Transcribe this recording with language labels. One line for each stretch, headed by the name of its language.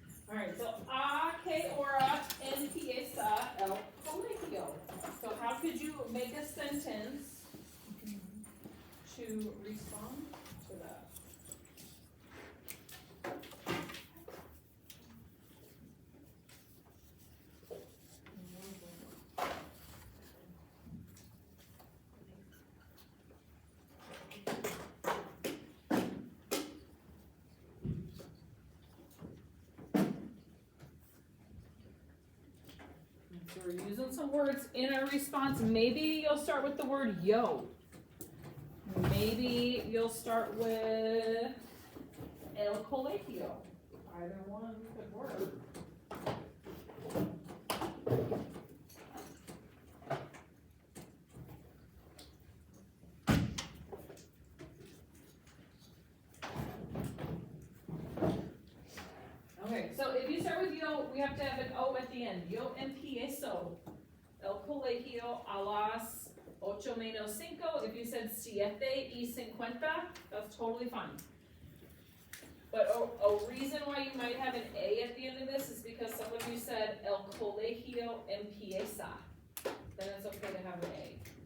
Spanish: Alright, so a que hora empieza el colegio?
English: So how could you make a sentence to respond to that? So we're using some words in our response. Maybe you'll start with the word yo. Maybe you'll start with el colegio. Either one could work. Okay, so if you start with yo, we have to have an O at the end.
Spanish: Yo empiezo el colegio a las 8 menos 5.
English: If you said 7:50, that's totally fine. But a reason why you might have an A at the end of this is because some of you said el colegio empieza. Then it's okay to have an A.